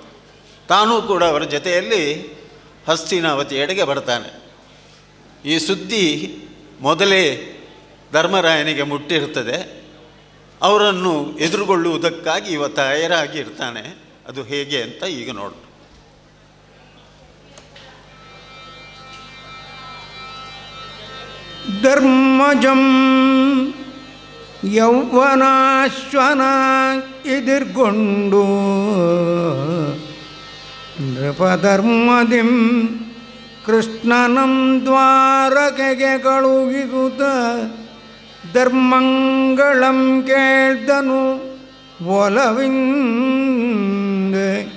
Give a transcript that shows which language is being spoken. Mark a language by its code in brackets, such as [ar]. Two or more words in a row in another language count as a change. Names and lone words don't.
[kn] ತಾನೂ ಕೂಡ ಅವರ ಜೊತೆಯಲ್ಲಿ ಹಸ್ತಿನಾವತಿಯೆಡೆಗೆ ಬರ್ತಾನೆ. ಈ ಸುದ್ದಿ ಮೊದಲೇ ಧರ್ಮರಾಯನಿಗೆ ಮುಟ್ಟಿರ್ತದೆ. ಅವರನ್ನು ಎದುರುಗೊಳ್ಳುವುದಕ್ಕಾಗಿ ಇವ ತಯಾರಾಗಿ ಇರ್ತಾನೆ. ಅದು ಹೇಗೆ ಅಂತ ಈಗ ನೋಡು. ಧರ್ಮಜಂ ಯೌವನಾಶ್ವನ ಎದುರ್ಗೊಂಡು ನೃಪಧರ್ಮದಿಂ ಕೃಷ್ಣನಂ ದ್ವಾರಕೆಗೆ ಕಳುಹಿಸುತ್ತ ಧರ್ಮಂಗಳಂ ಕೇಳ್ದನು ಒಲವಿಂದೆ